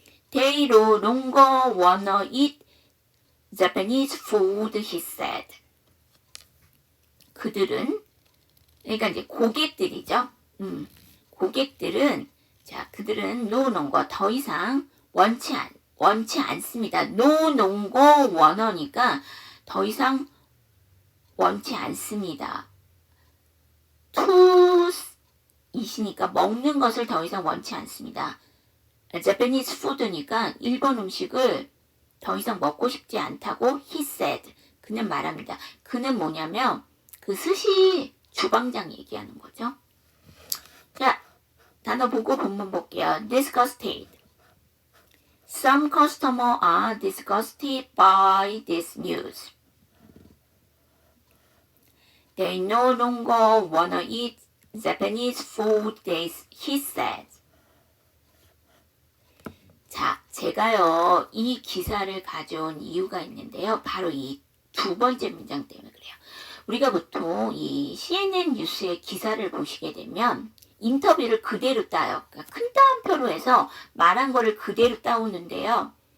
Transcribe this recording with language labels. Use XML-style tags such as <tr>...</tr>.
<en>They no longer wanna eat Japanese food, he said.</en> <ko>그들은, 그러니까 이제 고객들이죠. 고객들은, 자, 그들은 no longer 더 이상 원치 않습니다. no longer wanna니까 더 이상 원치 않습니다. to 이시니까 먹는 것을 더 이상 원치 않습니다. Japanese food니까 일본 음식을 더 이상 먹고 싶지 않다고</ko> <en>he said.</en> <ko>그는 말합니다. 그는 뭐냐면 그 스시 주방장 얘기하는 거죠. 자, 단어 보고 본문 볼게요.</ko> <en>disgusted. Some customers are disgusted by this news. They no longer wanna eat Japanese food, he said.</en> <ko>자, 제가요, 이 기사를 가져온 이유가 있는데요. 바로 이 두 번째 문장 때문에 그래요. 우리가 보통 이 CNN 뉴스의 기사를 보시게 되면 인터뷰를 그대로 따요. 그러니까 큰 따옴표로 해서 말한 거를 그대로 따오는데요.</ko>